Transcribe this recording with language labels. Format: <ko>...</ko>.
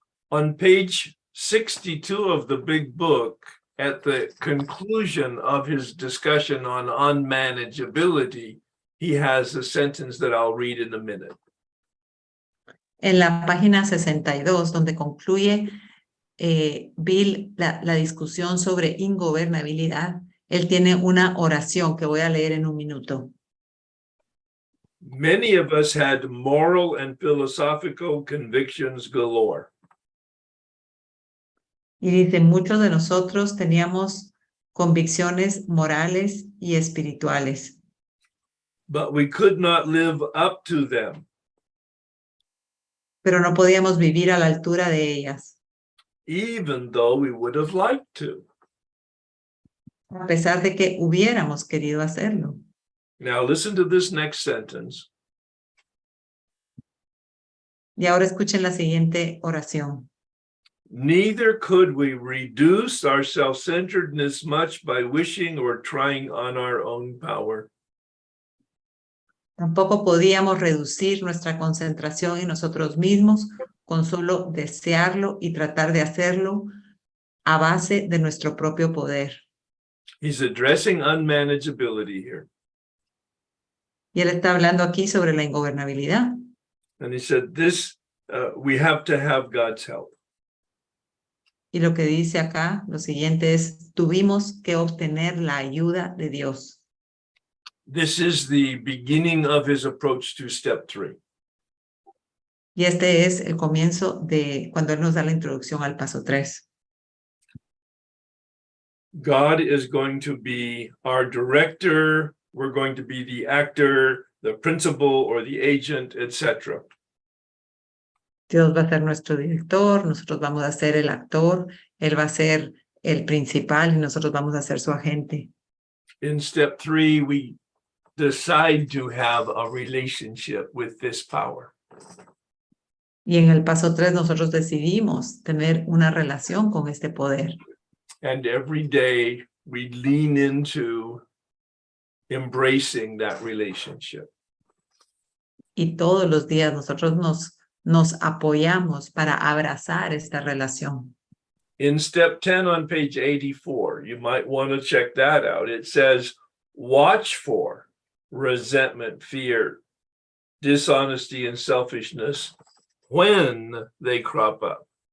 <en>On page 62 of the big book, at the conclusion of his discussion on unmanageability, he has a sentence that I'll read in a minute.</en> <es>En la página 62, donde concluye Bill la discusión sobre ingobernabilidad, él tiene una oración que voy a leer en un minuto.</es> <en>Many of us had moral and philosophical convictions galore.</en> <es>Y dice, muchos de nosotros teníamos convicciones morales y espirituales,</es> <en>But we could not live up to them,</en> <es>pero no podíamos vivir a la altura de ellas,</es> <en>even though we would have liked to.</en> <es>a pesar de que hubiéramos querido hacerlo.</es> <en>Now listen to this next sentence.</en> <es>Y ahora escuchen la siguiente oración.</es> <en>Neither could we reduce our self-centeredness much by wishing or trying on our own power.</en> <es>Tampoco podíamos reducir nuestra concentración en nosotros mismos con solo desearlo y tratar de hacerlo a base de nuestro propio poder.</es> <en>He's addressing unmanageability here.</en> <es>Y él está hablando aquí sobre la ingobernabilidad.</es> <en>And he said this, we have to have God's help.</en> <es>Y lo que dice acá, lo siguiente es, tuvimos que obtener la ayuda de Dios.</es> <en>This is the beginning of his approach to step 3.</en> <es>Y este es el comienzo de cuando él nos da la introducción al paso 3.</es> <en>God is going to be our director. We're going to be the actor, the principal, or the agent, etc.</en> <es>Dios va a ser nuestro director, nosotros vamos a ser el actor, él va a ser el principal y nosotros vamos a ser su agente.</es> <en>In step 3, we decide to have a relationship with this power.</en> <es>Y en el paso 3 nosotros decidimos tener una relación con este poder.</es> <en>And every day we lean into embracing that relationship.</en> <es>Y todos los días nosotros nos apoyamos para abrazar esta relación.</es> <en>In step 10 on page 84, you might want to check that out. It says, watch for resentment, fear, dishonesty, and selfishness when they crop up.</en>